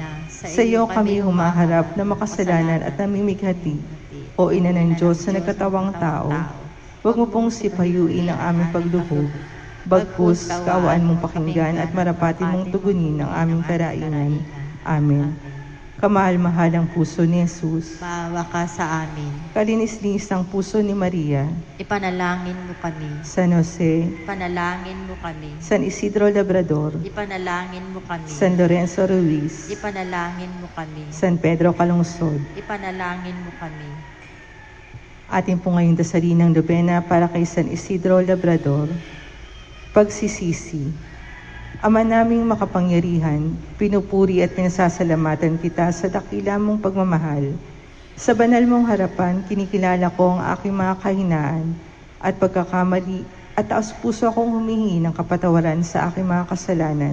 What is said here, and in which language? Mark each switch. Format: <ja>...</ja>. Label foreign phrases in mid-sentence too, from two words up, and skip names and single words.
<tl>Sa iyo kami humaharap na makasalanan at namimighati, O Ina ng Diyos na nagkatawang tao. Huwag mo pong sipayuin ang aming pagluhog. Bagkus, kaawaan mong pakinggan at marapatin mong tugunin ang aming karainan. Amen. Kamahal-mahalang puso ni Jesus, Maawa ka sa amin. kalinis-linis ng puso ni Maria, Ipanalangin mo kami. San Jose, Ipanalangin mo kami. San Isidro Labrador, Ipanalangin mo kami. San Lorenzo Ruiz, Ipanalangin mo kami. San Pedro Calungsod. Ipanalangin mo kami. Atin po ngayong dasalin ng Lubena para kay San Isidro Labrador. Pagsisisi. Ama naming makapangyarihan, pinupuri at pinasasalamatan kita sa dakila mong pagmamahal. Sa banal mong harapan, kinikilala ko ang aking mga kahinaan at pagkakamali at taos-puso akong humingi ng kapatawaran sa aking mga kasalanan.</tl>